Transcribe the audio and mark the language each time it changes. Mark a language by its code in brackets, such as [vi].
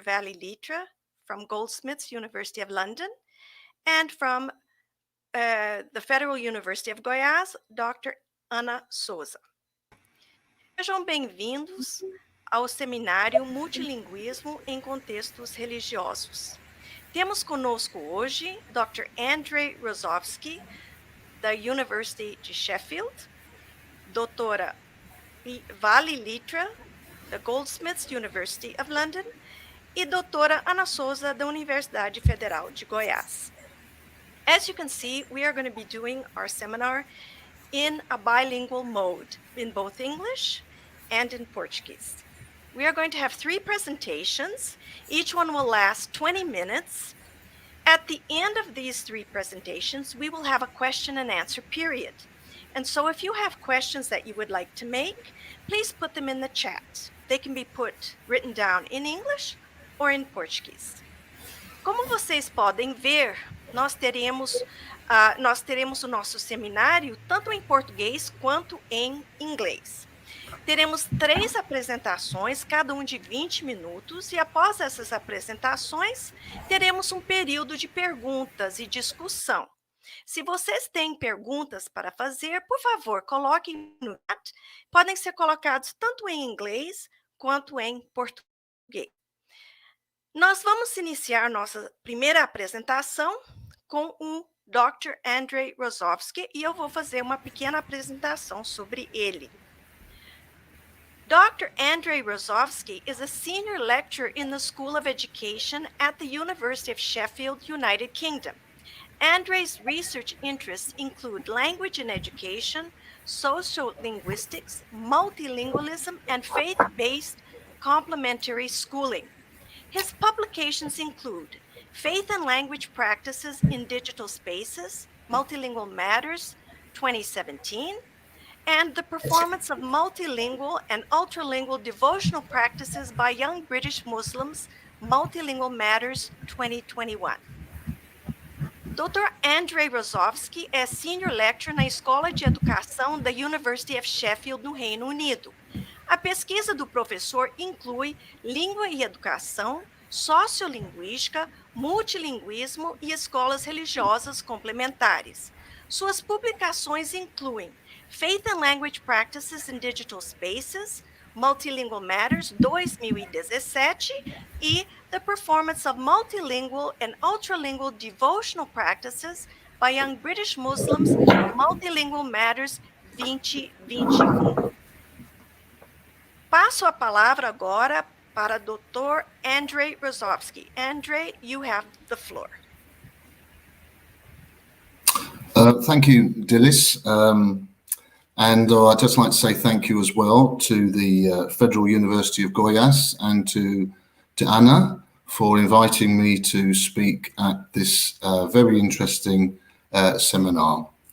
[en] Vally Lytra from Goldsmiths, University of London, and from the Federal University of Goiás, Dr. Ana Souza. [pt] Sejam bem-vindos ao Seminário Multilinguismo em Contextos Religiosos. Temos conosco hoje Dr. Andrey Rosowsky, da University de Sheffield, doutora Vally Lytra, da Goldsmiths, University of London, e doutora Ana Souza, da Universidade Federal de Goiás. [en] As you can see, we are going to be doing our seminar in a bilingual mode, in both English and in Portuguese. We are going to have three presentations. Each one will last 20 minutes. At the end of these three presentations, we will have a question and answer period. And so if you have questions that you would like to make, please put them in the chat. They can be written down in English or in Portuguese. [pt] Como vocês podem ver, nós teremos o nosso seminário tanto em português quanto em inglês. Teremos 3 apresentações, cada um de 20 minutos, e após essas apresentações, teremos um período de perguntas e discussão. Se vocês têm perguntas para fazer, por favor, coloquem no chat. Podem ser colocados tanto em inglês quanto em português. Nós vamos iniciar nossa primeira apresentação com o Dr. Andrey Rosowsky, e eu vou fazer uma pequena apresentação sobre ele. [en] Dr. Andrey Rosowsky is a senior lecturer in the School of Education at the University of Sheffield, United Kingdom. Andrey's research interests include language and education, sociolinguistics, multilingualism, and faith-based complementary schooling. His publications include Faith and Language Practices in Digital Spaces, Multilingual Matters, 2017, and The Performance of Multilingual and Ultralingual Devotional Practices by Young British Muslims, Multilingual Matters, 2021. [pt] Dr. Andrey Rosowsky é Senior Lecturer na Escola de Educação da University of Sheffield, no Reino Unido. A pesquisa do professor inclui língua e educação, sociolinguística, multilinguismo e escolas religiosas complementares. Suas publicações incluem Faith and Language Practices in Digital Spaces, Multilingual Matters, 2017, e The Performance of Multilingual and Ultralingual Devotional Practices by Young British Muslims, Multilingual Matters, 2021. Passo a palavra agora para Dr. Andrey Rosowsky. [en] Andrey, you have the floor. Thank you, Dilys. And I'd just like to say thank you as well to the Federal University of Goiás and to Anna for inviting me to speak at this very interesting seminar.